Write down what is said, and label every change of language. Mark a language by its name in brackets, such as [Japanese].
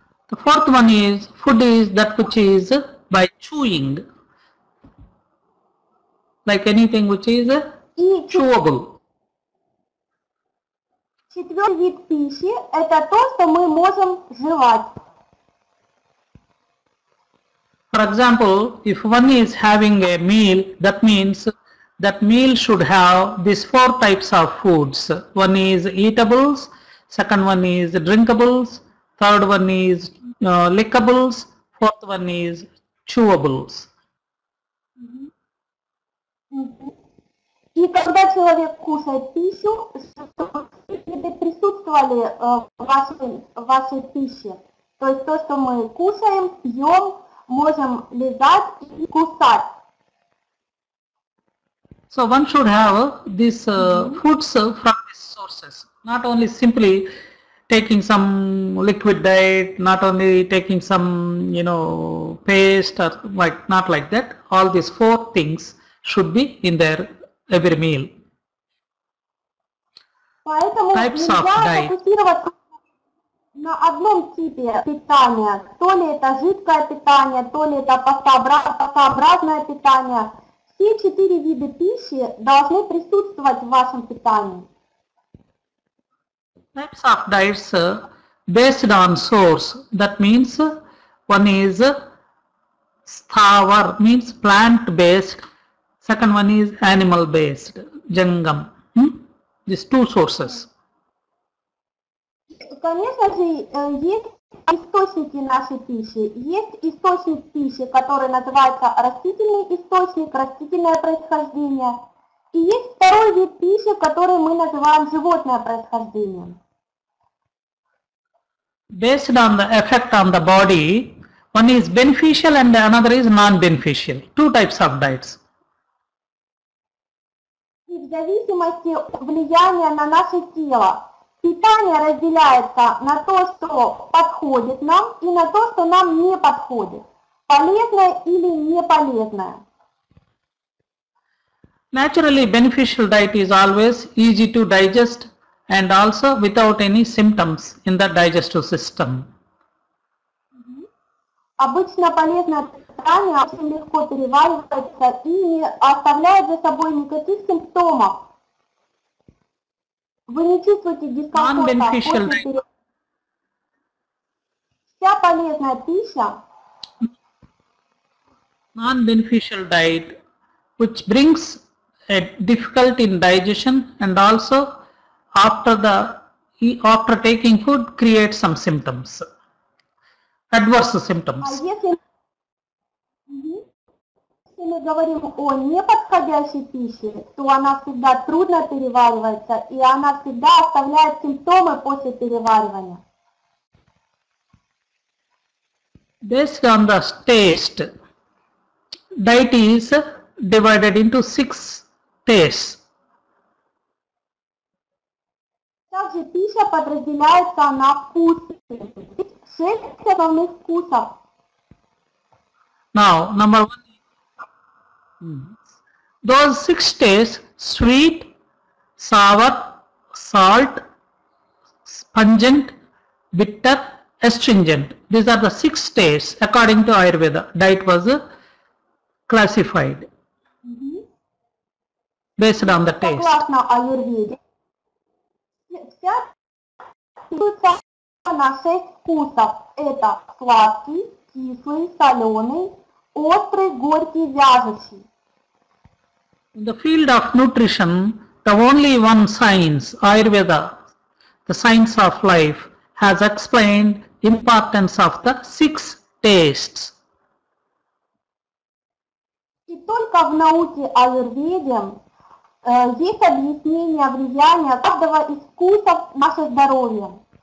[English] The fourth one is food is that which is by chewing, like anything which is [Russian] И [English] chewable. [Russian] четвертый вид пищи – это то, что мы можем жевать. [English] For example, if one is having a meal, that means that meal should have these four types of foods. One is eatables, second one is drinkables, third one is lickables, fourth one is chewables. [Russian] И когда человек кушает пищу, чтобы присутствовали в вашей пище. То есть то, что мы кушаем, пьем, можем лизать и кусать. [English] So one should have these foods from these sources, not only simply taking some liquid diet, not only taking some, paste or like, not like that. All these four things should be in their every meal. [Russian] Поэтому [English] Types of [Russian] нельзя [English] diet. [Russian] фокусироваться на одном типе питания. То ли это жидкое питание, то ли это пастообразное питание. Все 4 вида пищи должны присутствовать в вашем питании. [English] Types of diets based on source. That means one is sthavar, means plant based. Second one is animal based, jangam. These two sources. [Russian] Конечно же, есть источники нашей пищи. Есть источник пищи, который называется растительный источник, растительное происхождение. И есть второй вид пищи, который мы называем животное происхождение. [English] Based on the effect on the body, one is beneficial and another is non-beneficial. Two types of diets. [Russian] И в зависимости от влияния на наше тело, питание разделяется на то, что подходит нам, и на то, что нам не подходит. Полезное или не полезное. [English] Naturally, beneficial diet is always easy to digest and also without any symptoms in the digestive system. [Russian] Обычно полезное питание очень легко переваривается и не оставляет за собой никаких симптомов. Вы не чувствуете дискомфорта после переваривания. Вся полезная пища, [English] Non-beneficial diet, which brings a difficulty in digestion and also after taking food creates some symptoms, adverse symptoms. [Russian] если мы говорим о неподходящей пище, то она всегда трудно переваривается, и она всегда оставляет симптомы после переваривания. [English] Based on the taste, diet is divided into 6 tastes. [Russian] Также пища подразделяется на вкусы. 6 основных вкусов. [English] Now, number 1, those 6 tastes: sweet, sour, salt, pungent, bitter, astringent. These are the 6 tastes according to Ayurveda. Diet was classified based on the taste. [Russian] Согласно аюрведе, вся делится на 6 вкусов. Это сладкий, кислый, соленый, острый, горький, вяжущий. [English] In the field of nutrition, the only one science, Ayurveda, the science of life, has explained importance of the 6 tastes. [Russian] И только в науке аюрведе есть объяснение влияния каждого из вкусов на наше здоровье.